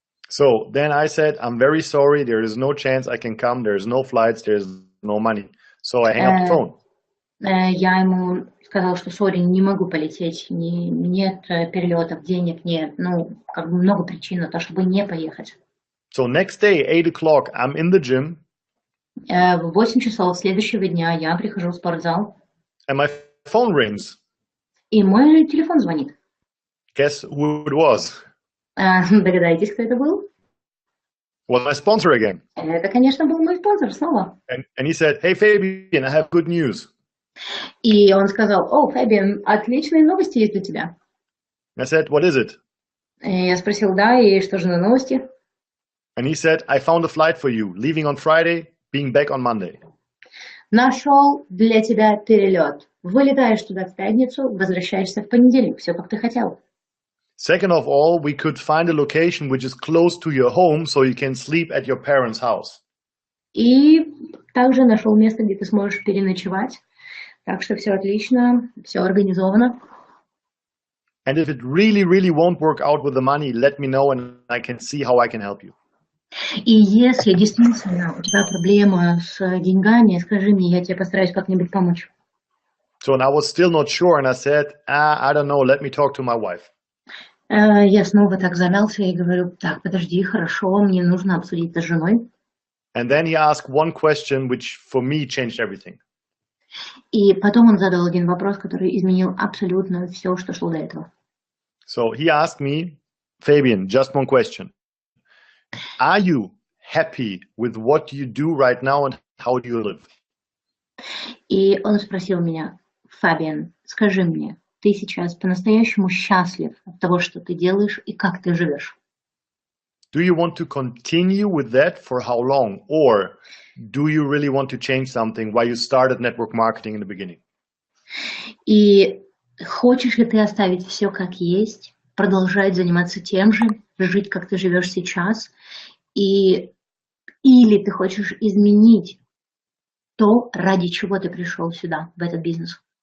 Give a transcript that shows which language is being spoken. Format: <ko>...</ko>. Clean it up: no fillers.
<en>So then I said, I'm very sorry, there is no chance I can come, there's no flights, there's no money. So I hang up the phone.</en> <ru>Я ему сказала, что сори, не могу полететь, нет перелетов, денег нет, как бы много причин на то, чтобы не поехать.</ru> <en>So next day, 8 o'clock, I'm in the gym.</en> <ru>В 8 часов следующего дня я прихожу в спортзал.</ru> <en>And my phone rings.</en> <ru>И мой телефон звонит.</ru> <en>Guess who it was?</en> <ru>Догадайтесь, кто это был?</ru> <en>Was my sponsor again.</en> <ru>Это, конечно, был мой спонсор снова.</ru> <en>And he said, hey Fabian, I have good news.</en> <ru>И он сказал, о, Фабиан, отличные новости есть для тебя.</ru> <en>I said, what is it?</en> <ru>И я спросил, да, и что же за новости?</ru> <en>And he said, I found a flight for you, leaving on Friday, being back on Monday.</en> <ru>Нашел для тебя перелет. Вылетаешь туда в пятницу, возвращаешься в понедельник. Все, как ты хотел.</ru> <en>Second of all, we could find a location which is close to your home, so you can sleep at your parents' house.</en> <ru>И также нашел место, где ты сможешь переночевать. Так что все отлично, все организовано.</ru> <en>And if it really, really won't work out with the money, let me know and I can see how I can help you.</en> <ru>И если действительно у тебя проблема с деньгами, скажи мне, я тебе постараюсь как-нибудь помочь.</ru> <en>So and I was still not sure and I said, I don't know, let me talk to my wife.</en> <ru>Я снова так замялся и говорю, так, подожди, хорошо, мне нужно обсудить это с женой.</ru> <en>And then he asked one question which for me changed everything.</en> <ru>И потом он задал один вопрос, который изменил абсолютно все, что шло до этого.</ru> <en>So he asked me, Fabian, just one question. Are you happy with what you do right now and how do you live?</en> <ru>И он спросил меня, Фабиан, скажи мне, ты сейчас по-настоящему счастлив от того, что ты делаешь и как ты живешь?</ru> <en>Do you want to continue with that for how long? Or do you really want to change something while you started network marketing in the beginning?</en> <ru>И хочешь ли ты оставить все как есть, продолжать заниматься тем же, жить, как ты живешь сейчас, или ты хочешь изменить то, ради чего ты пришел сюда, в этот бизнес?</ru>